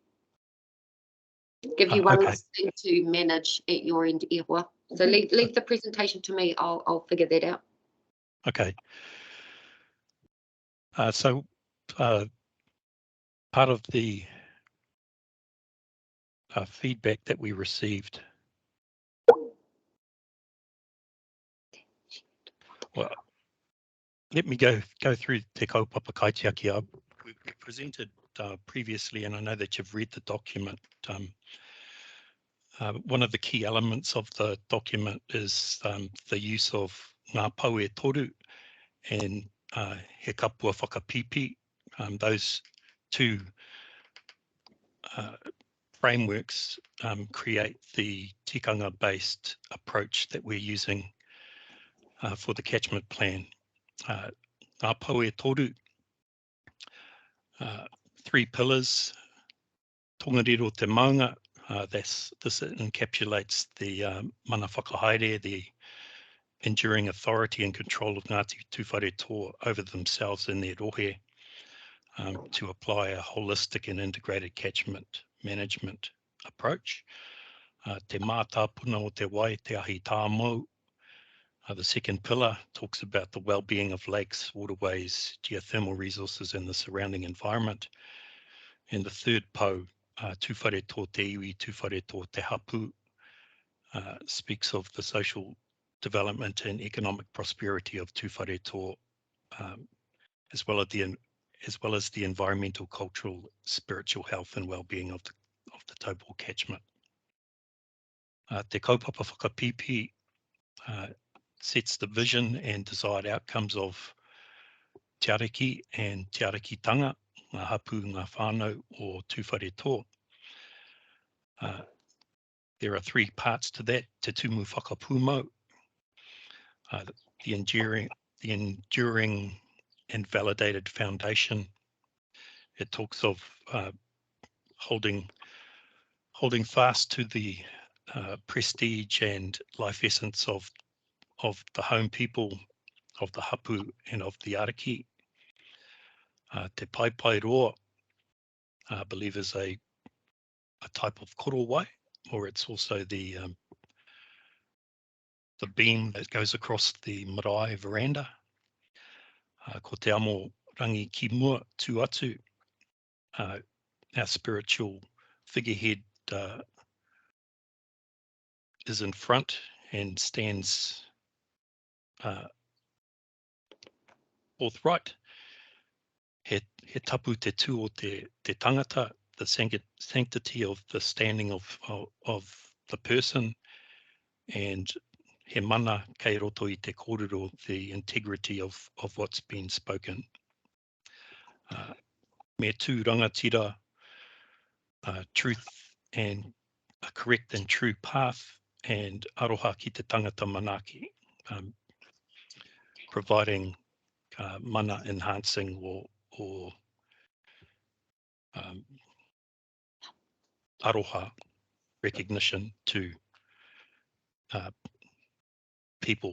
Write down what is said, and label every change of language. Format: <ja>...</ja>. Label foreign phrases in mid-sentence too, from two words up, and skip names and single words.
<en>Give you one less thing to manage at your end,</en> <mi>e hoa.</mi> <en>So leave the presentation to me, I'll figure that out. Okay. So part of the feedback that we received, well, let me go through Te Kaupapa Kaitiaki. We presented previously, and I know that you've read the document. One of the key elements of the document is the use of ngā pau e toru and he kapua whakapipi. Those two frameworks create the tikanga-based approach that we're using for the catchment plan.</en> <mi>Ngā pau e toru, 3 pillars, tongariro te maunga,</mi> <en>This encapsulates the</en> <mi>mana whakahaere,</mi> <en>the enduring authority and control of Ngāti Tuwharetoa over themselves and their rohe, to apply a holistic and integrated catchment management approach.</en> <mi>Te mātāpuna o te wai, te ahi tāmau.</mi> <en>The second pillar talks about the well-being of lakes, waterways, geothermal resources and the surrounding environment. And the third</en> <mi>po, tuwharetoa te iwi, tuwharetoa te hapu,</mi> <en>speaks of the social development and economic prosperity of tuwharetoa, as well as the environmental, cultural, spiritual health and well-being of the Taupō catchment. Te kaupapa whakapipi sets the vision and desired outcomes of</en> <mi>te ariki</mi> <en>and</en> <mi>te arekitanga, ngā hapu, ngā whānau o tuwharetoa.</mi> <en>There are three parts to that:</en> <mi>te tumu whakapūmau,</mi> <en>the enduring and validated foundation. It talks of holding fast to the prestige and life essence of the home people, of the hapu and of the ariki.</en> <mi>Te pai roa,</mi> <en>I believe, is a type of korowai, or it's also the beam that goes across the marae veranda.</en> <mi>Ko te amo rangi ki mua tu atu,</mi> <en>our spiritual figurehead is in front and stands forthright.</en> <mi>He tapu te tū o te tangata,</mi> <en>the sanctity of the standing of the person, and</en> <mi>he mana kei roto I te kōrero,</mi> <en>the integrity of what's been spoken.</en> <mi>Me tū rangatira,</mi> <en>truth and a correct and true path, and</en> <mi>aroha ki te tangata manaki,</mi> <en>providing mana enhancing or aroha recognition to people.</en>